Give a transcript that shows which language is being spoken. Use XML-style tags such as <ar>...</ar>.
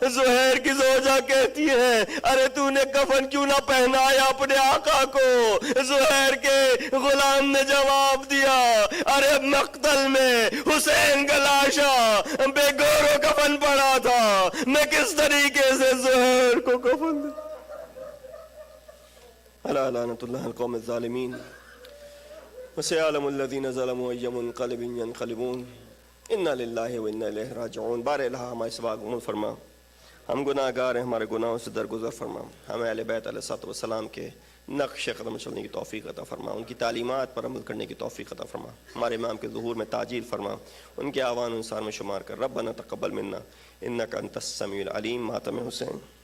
<ur>زہیر کی زوجہ کہتی ہے ارے تو نے کفن کیوں نہ پہنایا اپنے آقا کو؟ زہیر کے غلام نے جواب دیا ارے مقتل میں حسین کا لاشا بے گور و کفن پڑا تھا, میں کس طریقے سے زہیر کو کفن دوں.</ur> <ar>الا لعنت اللہ القوم الظالمین وسيعلم الذين ظلموا أي منقلب ينقلبون انا للہ وانا الیہ راجعون.</ar> <ur>بار الہ ہمارے سوا قبول فرما, ہم گناہ گار ہیں, ہمارے گناہوں سے درگزر فرما. ہمیں اہل بیت علیہ الصلوۃ والسلام کے نقش قدم چلنے کی توفیق عطا فرما, ان کی تعلیمات پر عمل کرنے کی توفیق عطا فرما. ہمارے امام کے ظہور میں تاجیل فرما, ان کے آوان انصار میں شمار کر.</ur> <ar>ربنا تقبل منا انک انت السمیع العلیم.</ar> <ur>ماتم حسین.</ur>